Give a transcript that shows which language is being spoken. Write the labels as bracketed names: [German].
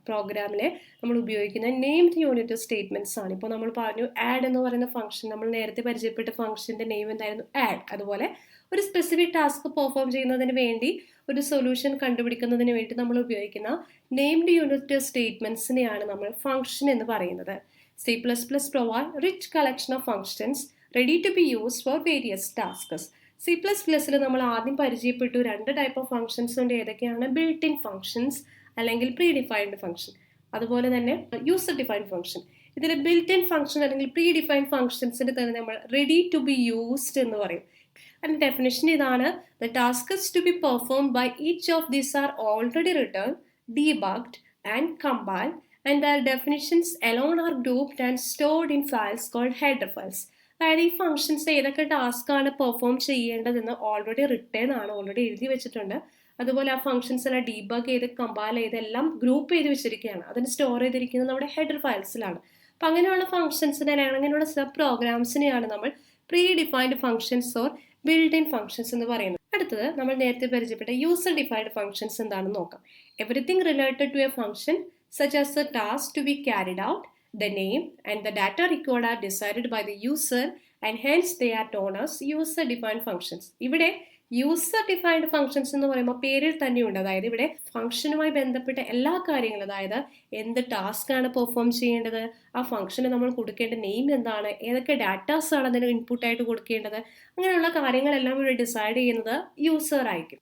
[Malayalam] പ്രോഗ്രാമിലെ നമ്മൾ ഉപയോഗിക്കുന്ന നെയിംഡ് യൂണിറ്റ് ഓഫ് സ്റ്റേറ്റ്മെന്റ്സ് ആണ്. ഇപ്പോൾ നമ്മൾ പറഞ്ഞു ആഡ് എന്ന് പറയുന്ന ഫംഗ്ഷൻ, നമ്മൾ നേരത്തെ പരിചയപ്പെട്ട ഫംഗ്ഷന്റെ നെയിം എന്തായിരുന്നു? ആഡ്. അതുപോലെ ഒരു സ്പെസിഫിക് ടാസ്ക് പെർഫോം ചെയ്യുന്നതിന് വേണ്ടി, ഒരു സൊല്യൂഷൻ കണ്ടുപിടിക്കുന്നതിന് വേണ്ടി നമ്മൾ ഉപയോഗിക്കുന്ന നെയിംഡ് യൂണിറ്റ് ഓഫ് സ്റ്റേറ്റ്മെന്റ്സിനെയാണ് നമ്മൾ ഫംഗ്ഷൻ എന്ന് പറയുന്നത്. [English] C++ provide rich collection of functions ready to be used for various tasks. [Malayalam] C++ൽ നമ്മൾ ആദ്യം പരിചയപ്പെട്ടു 2 ടൈപ്പ് ഓഫ് ഫംഗ്ഷൻസ് ഉണ്ട്. ഏതൊക്കെയാണ്? ബിൽറ്റ് ഇൻ ഫംഗ്ഷൻസ് അല്ലെങ്കിൽ പ്രീ ഡിഫൈൻഡ് ഫംഗ്ഷൻ, അതുപോലെ തന്നെ യൂസർ ഡിഫൈൻഡ് ഫംഗ്ഷൻ. ഇതിൽ ബിൽറ്റ് ഇൻ ഫംഗ്ഷൻ അല്ലെങ്കിൽ പ്രീ ഡിഫൈൻഡ് ഫംഗ്ഷൻസിന് തന്നെ നമ്മൾ റെഡി ടു ബി യൂസ്ഡ് എന്ന് പറയും. അതിൻ്റെ ഡെഫിനിഷൻ ഇതാണ്: [English] the tasks to be performed by each of these are already written, debugged and compiled, and their definitions alone are grouped and stored in files called header files. [Malayalam] അതായത് ഈ functions ഏതൊക്കെ task ആണ് perform ചെയ്യേണ്ടതെന്ന് already return ആണ്, already എഴുതി വെച്ചിട്ടുണ്ട്. അതുപോലെ ആ ഫംഗ്ഷൻസ് എല്ലാം ഡീബഗ് ചെയ്ത് കമ്പൈൽ ചെയ്ത് എല്ലാം ഗ്രൂപ്പ് ചെയ്ത് വെച്ചിരിക്കുകയാണ്. അതിന് സ്റ്റോർ ചെയ്തിരിക്കുന്നത് നമ്മുടെ ഹെഡർ ഫയൽസിലാണ്. അപ്പം അങ്ങനെയുള്ള ഫംഗ്ഷൻസിനെ, അങ്ങനെയുള്ള സബ് പ്രോഗ്രാംസിനെയാണ് നമ്മൾ pre defined functions or build in functions എന്ന് പറയുന്നത്. അടുത്തത് നമ്മൾ നേരത്തെ പരിചയപ്പെട്ട യൂസർ ഡിഫൈൻഡ് ഫംഗ്ഷൻസ് എന്താണെന്ന് നോക്കാം. [English] Everything related to a function such as the task to be carried out, the name and the data record are decided by the user and hence they are known as user defined functions. [Malayalam] ഇവിടെ user defined functions എന്ന് പറയുമ്പോൾ പേരിൽ തന്നെയുണ്ട്. അതായത് ഇവിടെ ഫംഗ്ഷനുമായി ബന്ധപ്പെട്ട എല്ലാ കാര്യങ്ങളും, അതായത് എന്ത് ടാസ്ക് ആണ് പെർഫോം ചെയ്യേണ്ടത്, ആ ഫംഗ്ഷന് നമ്മൾ കൊടുക്കേണ്ട നെയിം എന്താണ്, ഏതൊക്കെ ഡാറ്റാസ് ആണ് അതിന് ഇൻപുട്ടായിട്ട് കൊടുക്കേണ്ടത്, അങ്ങനെയുള്ള കാര്യങ്ങളെല്ലാം ഇവിടെ ഡിസൈഡ് ചെയ്യുന്നത് യൂസർ ആയിരിക്കും.